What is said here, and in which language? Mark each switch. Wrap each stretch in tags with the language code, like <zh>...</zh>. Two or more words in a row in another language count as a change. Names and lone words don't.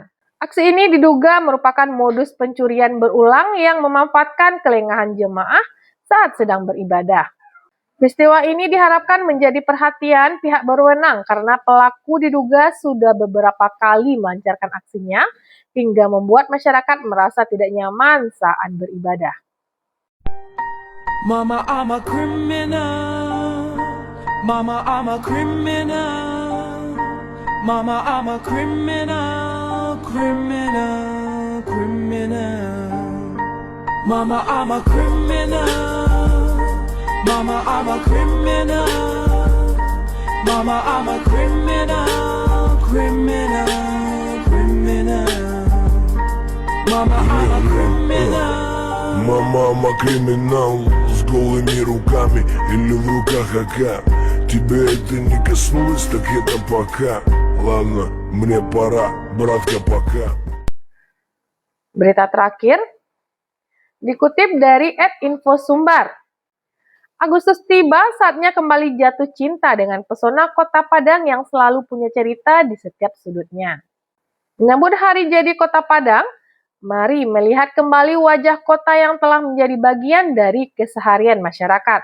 <id>Aksi ini diduga merupakan modus pencurian berulang yang memanfaatkan kelengahan jemaah saat sedang beribadah. Peristiwa ini diharapkan menjadi perhatian pihak berwenang karena pelaku diduga sudah beberapa kali melancarkan aksinya hingga membuat masyarakat merasa tidak nyaman saat beribadah.</id> <en>Mama, I'm a criminal. Mama, I'm a criminal. Mama, I'm a criminal, criminal, criminal. Mama, I'm a criminal. Mama, I'm a criminal. Mama, I'm a criminal, criminal, criminal. Mama, I'm a criminal. Мама, I'm a criminal.</en> <ru>С голыми руками или в руках АК. Тебя это не коснулось, так это пока. Ладно, мне пора, братка, пока.</ru> <id>Berita terakhir dikutip dari @infosumbar. Agustus tiba, saatnya kembali jatuh cinta dengan pesona Kota Padang yang selalu punya cerita di setiap sudutnya. Menyambut hari jadi Kota Padang, mari melihat kembali wajah kota yang telah menjadi bagian dari keseharian masyarakat.</id>